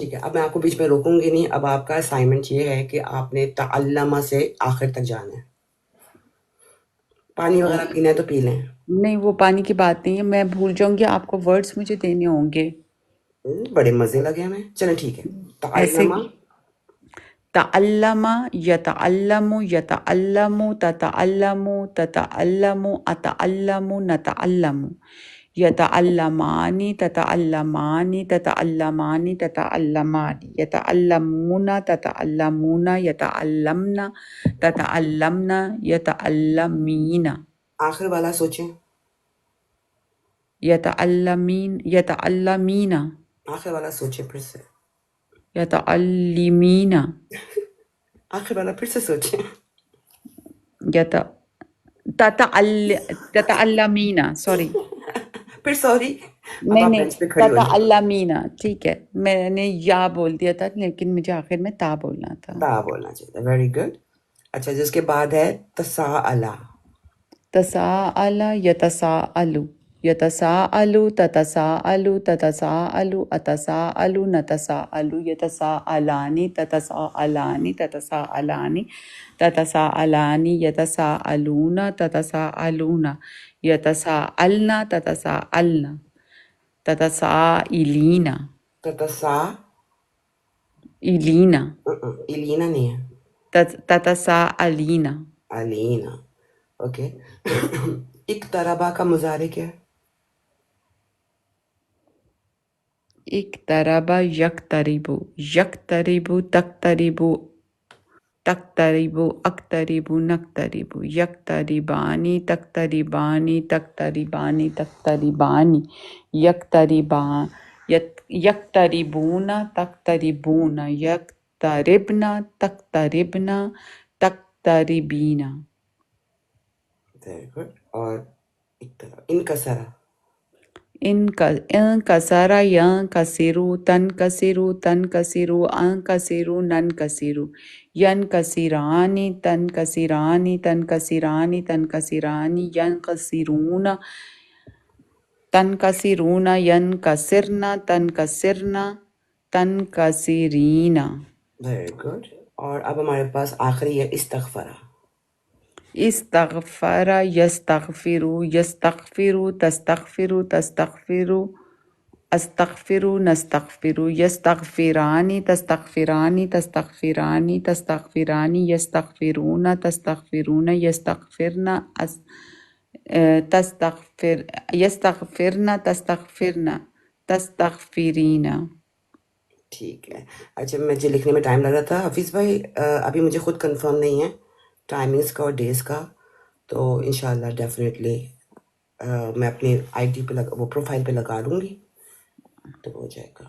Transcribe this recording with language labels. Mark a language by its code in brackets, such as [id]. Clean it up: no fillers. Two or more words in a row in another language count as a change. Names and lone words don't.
[ur] ٹھیک ہے، اب میں آپ کو بیچ میں روکوں گی نہیں. اب آپ کا اسائنمنٹ یہ ہے کہ آپ نے تعلمہ سے آخر تک جانا ہے. پانی وغیرہ پینا ہے تو پی لیں. نہیں، وہ پانی کی بات نہیں ہے، میں بھول جاؤں گی، آپ کو ورڈز مجھے دینے ہوں گے بڑے مزے لگے ہمیں. چلیں ٹھیک ہے، ایسے. [ar] تعلمہ تعلم یتعلم یتعلم تتعلم تتعلم اتعلم نتعلم، یتعلمانی تتعلمانی تتعلمانی تتعلمان، یتعلمون تتعلمون یتعلمن تتعلمن یتعلمین، [ur] آخر والا سوچیں. [ar] یتعلمین یتعلمین، [ur] آخر والا سوچیں پھر سے. [ar] یتعلمین، [ur] آخر والا پھر سے سوچیں. [ar] تتعلمین، سوری، [ur] پھر سوری. اب نہیں آپ نہیں، بینچ پہ کھڑی ہو جائیں. [ar] تتعلمین. [ur] ٹھیک ہے، میں نے یا بول دیا تھا لیکن مجھے آخر میں تا بولنا تھا. تا بولنا چاہیے. [en] very good. [ur] اچھا، جس کے بعد ہے تساءلہ. [ar] تساءل یتساءل، یتساءل تتساءل تتساءل اتساءل نتساءل، یتساءلانی تتساءلانی تتساءلانی تتساءلانی، یتساءلون تتساءلون، یتساءلن تتساءلن، تتساءلین، تتسا ایلینا، [ur] الینا نہیں ہے، [ar] تتساءلین. [ur] علینا. اوکے. اقتربا کا مضارع کیا ہے؟ [ar] اقترب یقترب، یقترب تقترب، تقترب اقترب نقترب، یقتربانی تقتربانی تقتربانی تقتربانی، یقتربون تقتربون، یقتربن تقتربن تقتربین. [en] very good. [ur] اور انکسرا. [ar] انکسر ینکسر تنکسر تنکسر انکسر ننکسر، ینکسرانی تنکسرانی تنکسرانی تنکسرانی، ینکسرون تنکسرون ینکسرن تنکسرن تنکسرین. [en] very good. [ur] اور اب ہمارے پاس آخری ہے استغفرا. [ar] استغفر یستغفر، یستغفر تستغفر تستغفر، استغفر نستغفر، یستغفرانی تستغفرانی تستغفرانی تستغفرانی، یستغفرون تستغفرون یستغفرن تستغفر، یستغفرن تستغفرن تستغفرین. [ur] ٹھیک ہے. اچھا، مجھے لکھنے میں ٹائم لگ رہا تھا. حفیظ بھائی ابھی مجھے خود کنفرم نہیں ہے ٹائمنگس کا اور ڈیز کا، تو [ar] انشاءاللہ [ur] ڈیفینیٹلی میں اپنی آئی ڈی پہ وہ پروفائل پہ لگا دوں گی تو ہو جائے گا.